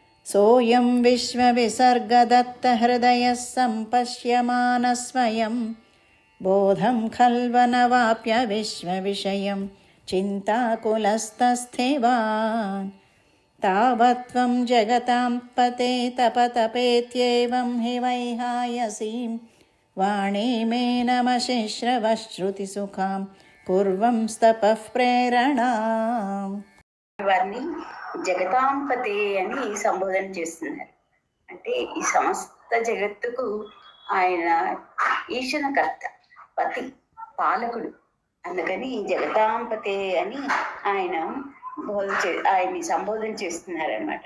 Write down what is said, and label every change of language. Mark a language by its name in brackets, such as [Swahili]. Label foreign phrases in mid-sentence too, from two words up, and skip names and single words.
[Sanskrit] सोऽयं विश्वविसर्गदत्तहृदयः सम्पश्यमानः स्वयं बोधं खल्वनवाप्य विश्वविषयं चिन्ताकुलस्तस्थेवान् तावत्त्वं जगतां पते तपतपेत्येवं हि वैहायसीं वाणीमेनमशिश्रवश्रुतिसुखां कुर्वंस्तपः प्रेरणाम्. [Telugu] వారిని జగతాంపతే అని సంబోధన చేస్తున్నారు. అంటే ఈ సమస్త జగత్తుకు ఆయన ఈశనకర్త, పతి, పాలకుడు. అందుకని జగతాంపతే అని ఆయన ఆయన్ని సంబోధన చేస్తున్నారనమాట.